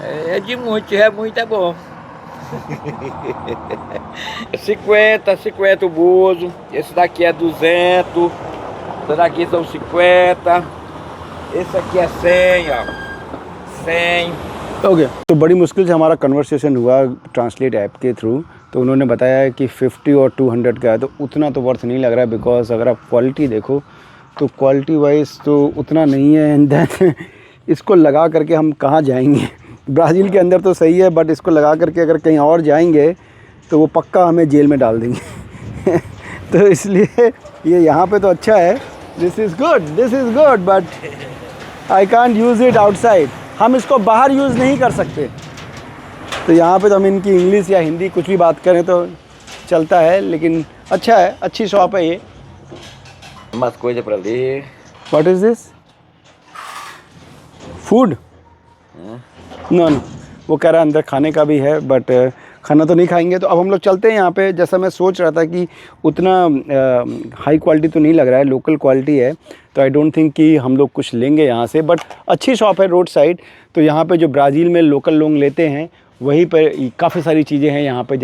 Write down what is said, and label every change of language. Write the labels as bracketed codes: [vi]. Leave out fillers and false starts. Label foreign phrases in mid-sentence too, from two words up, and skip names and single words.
[pt] É de muito, se é muito é bom. 50 o buzo. Esse daqui é 200. Esse daqui são 50. Esse aqui é 100, ó. 100. [hi] ओके तो बड़ी मुश्किल से हमारा कन्वर्सेशन हुआ [en] translate app [hi] के थ्रू। तो उन्होंने बताया कि 50 और 200 का है, तो उतना तो वर्थ नहीं लग रहा है, बिकॉज अगर आप क्वालिटी देखो तो [en] quality wise [hi] तो उतना नहीं है। एंड देन इसको लगा करके हम कहाँ जाएंगे? ब्राज़ील के अंदर तो सही है, बट इसको लगा करके अगर कहीं और जाएंगे तो वो पक्का हमें जेल में डाल देंगे। तो इसलिए ये यहाँ पे तो अच्छा है, [en] this is good, but I can't use it outside. [hi] हम इसको बाहर यूज़ नहीं कर सकते। तो यहाँ पे तो हम इनकी इंग्लिश या हिंदी कुछ भी बात करें तो चलता है, लेकिन अच्छा है, अच्छी शॉप है ये। [pt] Umas coisas pra ler. [en] What is this? Food? No, [hi] वो कह रहा है अंदर खाने का भी है, बट खाना तो नहीं खाएंगे। तो अब हम लोग चलते हैं यहाँ पे। जैसा मैं सोच रहा था कि उतना हाई क्वालिटी तो नहीं लग रहा है, लोकल क्वालिटी है, तो [en] I don't think [hi] कि हम लोग कुछ लेंगे यहाँ से। बट अच्छी शॉप है [en] road side. [hi] तो यहाँ पे जो ब्राज़ील में लोकल लोग लेते हैं वहीं पर काफ़ी सारी चीज़ें हैं यहाँ पे।